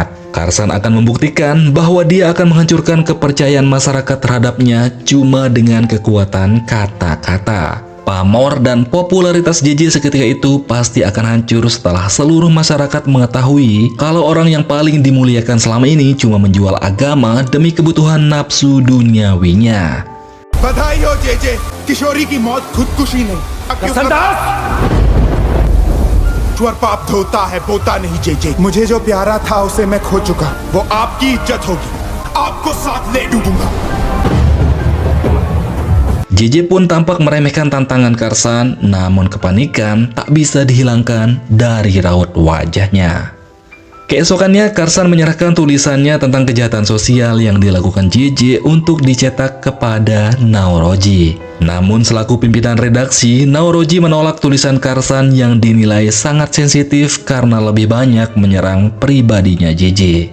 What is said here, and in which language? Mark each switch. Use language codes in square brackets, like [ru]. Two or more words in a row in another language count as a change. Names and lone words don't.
[id] Karsan akan membuktikan bahwa dia akan menghancurkan kepercayaan masyarakat terhadapnya cuma dengan kekuatan kata-kata. Pamor dan popularitas JJ seketika itu pasti akan hancur setelah seluruh masyarakat mengetahui kalau orang yang paling dimuliakan selama ini cuma menjual agama demi kebutuhan nafsu duniawinya. [hi] बधाई हो जेजे, किशोरी की मौत खुदकुशी नहीं। ईश्वर पाप धोता है, पोता नहीं जेजे। मुझे जो प्यारा था उसे मैं खो चुका, वो आपकी इज्जत होगी, आपको साथ ले डूबूंगा। [id] JJ pun tampak meremehkan tantangan Karsan, namun kepanikan tak bisa dihilangkan dari raut wajahnya. Keesokannya, Karsan menyerahkan tulisannya tentang kejahatan sosial yang dilakukan JJ untuk dicetak kepada Naoroji. Namun selaku pimpinan redaksi, Naoroji menolak tulisan Karsan yang dinilai sangat sensitif karena lebih banyak menyerang pribadinya JJ.